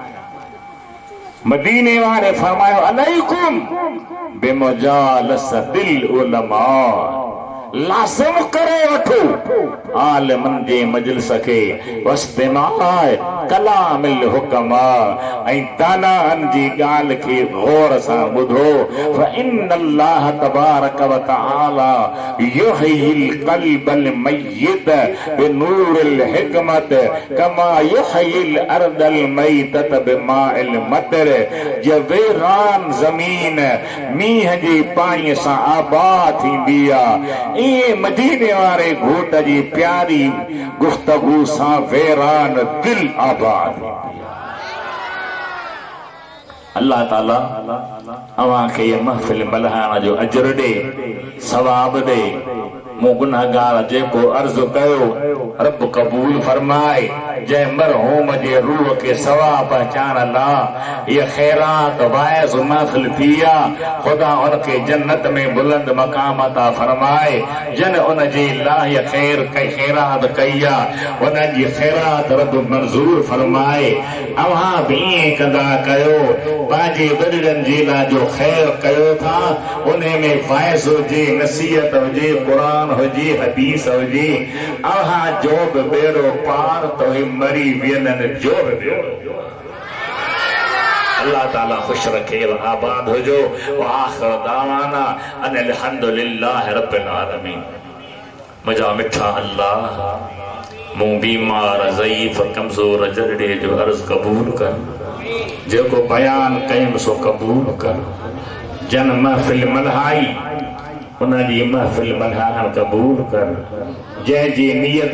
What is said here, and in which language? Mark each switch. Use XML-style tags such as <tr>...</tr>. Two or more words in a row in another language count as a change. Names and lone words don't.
<sd>मदीने वारे फरमायो</sd> <ar>عليكم بمجالسة العلماء</ar> <sd>लाज़िम करे वठो आलिमन जे मजलिस खे</sd> <ar>واستماع كلام</ar> <sd>हुकमा ऐं दानाहन जी ॻाल्हि खे गौर सां ॿुधो</sd> <ar>فإن الله تبارك وتعالى يحيي القلب الميت بنور الحكمة كما يحيي الأرض الميتة بماء المطر</ar> <sd>जे वीरान ज़मीन मींहं जे पाणीअ सां आबाद थींदी आहे इहे मदीने वारे घोट जी प्यारी गुफ्तगू सां वीरान दिल आबाद अल्लाह ताला अवां खे महफ़िल मल्हाइण जो अजर ॾे सवाब ॾे मूं गुनाहगार जेको अर्ज़ कयो रब क़बूल फरमाए जंहिं मरहूम जे रूह खे सवाब पहचान ला ये खैरात वाइज़ महफ़िल थी आहे ख़ुदा उनखे जन्नत में बुलंद मक़ाम अता फरमाए जन उन जे लाइ खैर कई खैरात कई आहे उन्हनि जी खैरात रब मंज़ूर फरमाए अव्हां बि ईअं कंदा कयो पंहिंजे वॾनि जे लाइ जो खैर कयो था उन में वाइज़ हुजे नसीहत हुजे क़ुरान हुजे हदीस हुजे अव्हां जो बि बेड़ो पार तो मरी वियलनि जो बि बेड़ो अल्लाह ताला खुश रखे आबाद हो जो</sd> <ar>آخر دعوانا أن الحمد لله رب العالمين</ar> <sd>मुझा मिठा अल्लाह मूं बीमार ज़ईफ़ कमज़ोर जरड़े जो अर्ज़ कबूल कर जेको बयान कयुमि सो कबूल कर जन महफ़िल मल्हाई उनजी महफ़िल मल्हाइण कबूल कर जंहिंजी नियत</sd>